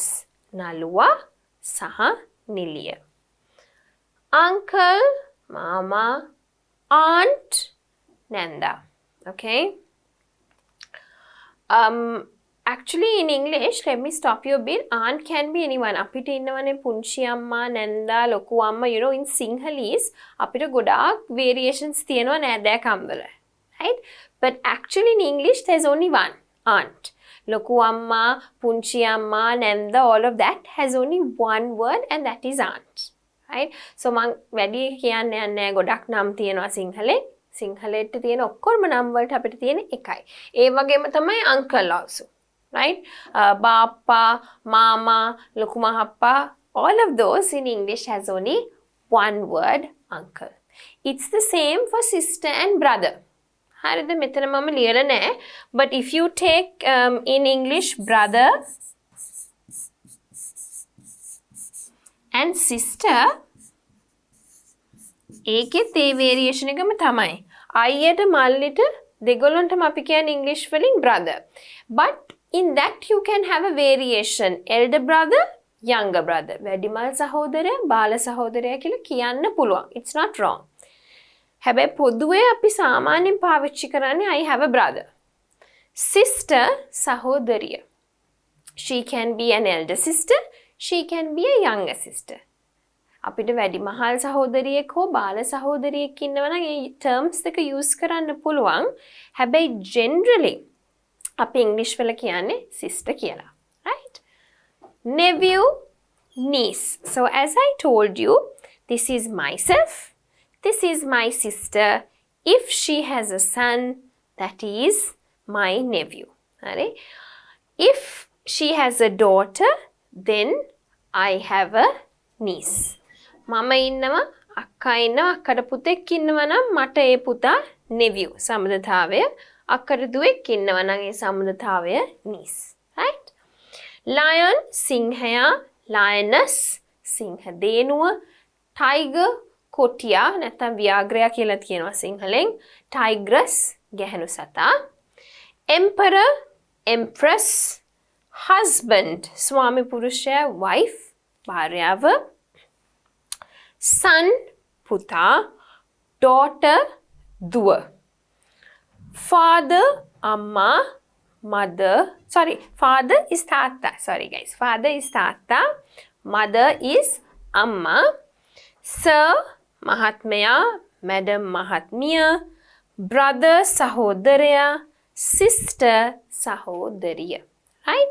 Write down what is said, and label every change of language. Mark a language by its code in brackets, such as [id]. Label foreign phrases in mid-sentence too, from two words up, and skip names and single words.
[si] නළුවා, සහ, නිළිය. Uncle, mama, aunt, nanda. Okay? [en] Actually in English, let me stop you a bit. Aunt can be anyone. [si] අපිට ඉන්නවනේ පුංචි අම්මා, නැන්දා, ලොකු අම්මා, [en] you know, in Sinhalese [si] අපිට ගොඩාක් variations තියෙනවා නෑදෑකම් වල. [en] Right? But actually in English there's only one, aunt. [si] ලොකු අම්මා, පුංචි අම්මා, නැන්දා, [en] all of that has only one word and that is aunt. Right? [si] So මං වැඩි කියන්නේ නැහැ ගොඩක් නම් තියෙනවා සිංහලෙන්. සිංහලෙට තියෙන ඔක්කොම නම් වලට අපිට තියෙන එකයි. ඒ වගේම තමයි [en] uncle also. Right? [si] Bappa, mama, ලොකු මහප්පා, [en] all of those in English has only one word, uncle. It's the same for sister and brother. [si] හරිද? මෙතන මම ලියලා නැහැ. [en] But if you take in English brother and sister, [si] ඒකෙත් ඒ variation එකම තමයි. අයියට මල්ලිට දෙගොල්ලන්ටම අපි කියන්නේ English වලින් brother. [en] But in that you can have a variation. Elder brother, younger brother. [si] වැඩිමල් සහෝදරයා, බාල සහෝදරයා කියලා කියන්න පුළුවන්. [en] It's not wrong. [si] හැබැයි පොදුවේ අපි සාමාන්‍යයෙන් පාවිච්චි කරන්නේ [en] I have a brother. [si] Sister, සහෝදරිය. [en] She can be an elder sister. She can be a younger sister. [si] අපිට වැඩි මහල් සහෝදරියෙක් හෝ බාල සහෝදරියෙක් ඉන්නවා නම් ඒ terms දෙක use කරන්න පුළුවන්. හැබැයි generally අපි English වල කියන්නේ sister කියලා. [en] Right? Nephew, niece. So as I told you, this is myself. This is my sister. If she has a son, that is my nephew. Right? If she has a daughter, then I have a niece. [si] මම ඉන්නවා අක්කා ඉන්නවා අක්කට පුතෙක් ඉන්නවා නම් මට ඒ පුතා nephew සම්බන්ධතාවය අක්කට දුවෙක් ඉන්නවා නම් ඒ සම්බන්ධතාවය niece. Right? [en] Lion, [si] සිංහයා, lioness, සිංහ දේනුව, tiger, කොටියා නැත්නම් ව්‍යාග්‍රයා කියලා කියනවා සිංහලෙන්, tigress, ගැහණු සතා, [en] emperor, empress, husband, [si] ස්වාමි පුරුෂයා, wife, භාර්යාව, son, පුතා, [en] daughter, දුව, father, amma, mother, father is තාත්තා, guys, father is තාත්තා, mother is amma, sir, mahatmaya, madam mahatmiya, brother sahodariya, sister sahodariya. Right?